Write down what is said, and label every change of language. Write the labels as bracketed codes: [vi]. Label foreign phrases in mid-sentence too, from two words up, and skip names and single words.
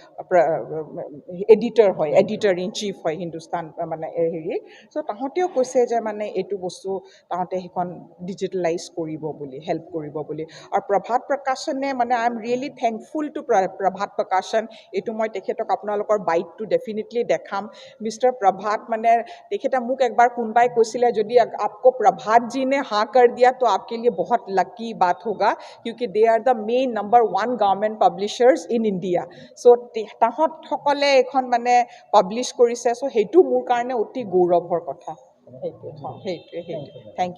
[en] editor in chief [as] হয় হিন্দুস্তান মানে হেৰি চ' তাহঁতেও কৈছে যে মানে এইটো বস্তু তাহঁতে সেইখন ডিজিটেলাইজ কৰিব বুলি হেল্প কৰিব বুলি আৰু প্ৰভাত প্ৰকাশনে মানে [en] I am really thankful to [as] প্ৰভাত প্ৰকাশন এইটো মই তেখেতক আপোনালোকৰ বাইটটো ডেফিনেটলি দেখাম মিষ্টাৰ প্ৰভাত মানে তেখেতে মোক একবাৰ কোনোবাই কৈছিলে যদি [hi] आपको प्रभात जी ने हाँ कर दिया तो आपके लिए बहुत लकी बात होगा क्योंकि [en] they are the main number 1 government publishers in India [as] চ' তাহঁতসকলে এখন মানে পাব্লিছ কৰিছে চ' সেইটো মোৰ কাৰণে অতি গৌৰৱৰ কথা সেইটোৱে [en] thank you